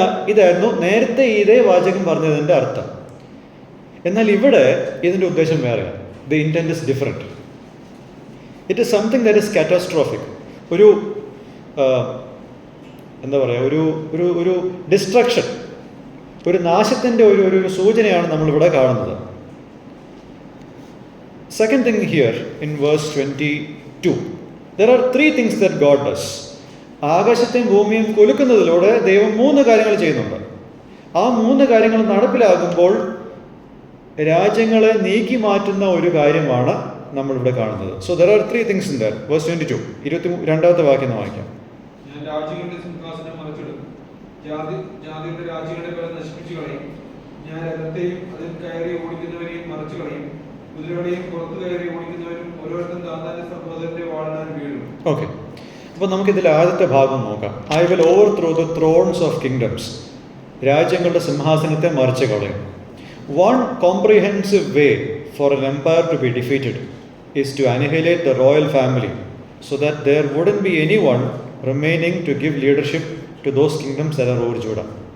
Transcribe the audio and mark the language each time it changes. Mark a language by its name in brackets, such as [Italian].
[Malayalam] ഇതായിരുന്നു നേരത്തെ ഇതേ വാചകം പറഞ്ഞതിൻ്റെ അർത്ഥം. എന്നാൽ ഇവിടെ ഇതിൻ്റെ ഉദ്ദേശം വേറെയാണ്. [English] The intent is different. It is something that is catastrophic. [Malayalam] ഒരു എന്താ പറയുക, ഒരു ഡിസ്ട്രക്ഷൻ, ഒരു നാശത്തിൻ്റെ ഒരു സൂചനയാണ് നമ്മളിവിടെ കാണുന്നത്. [English] Second thing here in verse 22, there are 3 things that God does. [Malayalam] ആകാശത്തെയും ഭൂമിയും കുലുക്കുന്നതിലൂടെ ദൈവം 3 കാര്യങ്ങൾ ചെയ്യുന്നുണ്ട്. ആ 3 കാര്യങ്ങൾ നടപ്പിലാകുമ്പോൾ രാജ്യങ്ങളെ നീക്കി മാറ്റുന്ന ഒരു കാര്യമാണ് നമ്മളിവിടെ കാണുന്നത്. [English] So there are 3 things in there. [Malayalam] Verse 22, 22-ാമത്തെ വാക്യം വായിക്കാം. ഞാൻ രാജ്യങ്ങളുടെ സിംഹാസനം മറിച്ചിടും, ജാതികളുടെ രാജ്യങ്ങളുടെ പേരെ നശിപ്പിച്ചു കളയും. ഞാൻ രഥത്തെയും അതിൽ കയറി ഓടിക്കുന്നവരെയും മറിച്ചു കളയും. കുതിരകളെയും പുറത്തു കയറി ഓടിക്കുന്നവരും ഓരോരുത്തരും താന്താന്റെ സഹോദരന്റെ വാളിനാൽ വീഴും. ഓക്കെ, അപ്പോൾ നമുക്കിതിൽ ആദ്യത്തെ ഭാഗം നോക്കാം. [English] I will overthrow the thrones of kingdoms. [Malayalam] രാജ്യങ്ങളുടെ സിംഹാസനത്തെ മറിച്ച് കളയും. [English] One comprehensive way for an empire to be defeated is to annihilate the royal family so that there wouldn't be anyone remaining to give leadership to those kingdoms that are over Judah.